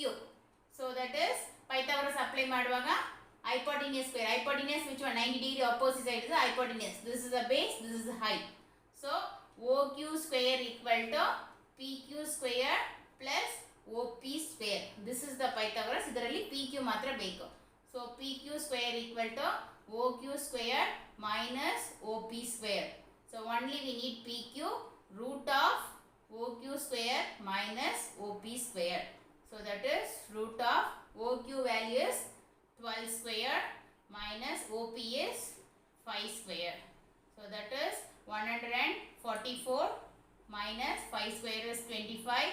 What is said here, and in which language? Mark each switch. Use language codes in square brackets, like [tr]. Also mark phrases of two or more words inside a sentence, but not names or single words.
[en] So that is Pythagoras apply ಮಾಡುವಾಗ hypotenuse square. Hypotenuse which one? 90 degree opposite side is the hypotenuse. This is the base, this is the height. So OQ square equal to PQ square plus OP square. This is the Pythagoras. [kn] ಇದರಲ್ಲಿ PQ ಮಾತ್ರ ಬೇಕು. [en] So PQ square equal to OQ square minus OP square. So only we need PQ, root of OQ square minus OP square. So that is root of OQ value is 12 square minus OP is 5 square. So that is 144 minus 5 square is 25.